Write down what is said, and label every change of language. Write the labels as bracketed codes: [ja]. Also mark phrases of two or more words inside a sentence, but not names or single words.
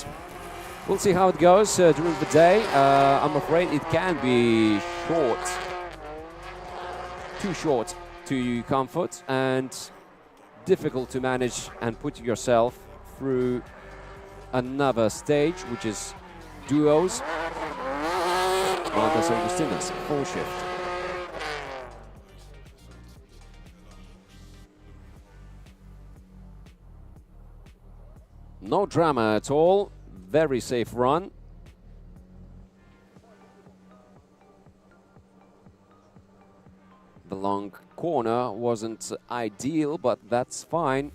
[en] We'll see how it goes during the day. I'm afraid it can be short, too short to comfort, and difficult to manage and put yourself through another stage, which is duos. Mantas Augustinas, full shift. No drama at all, very safe run. The long corner wasn't ideal, but that's fine.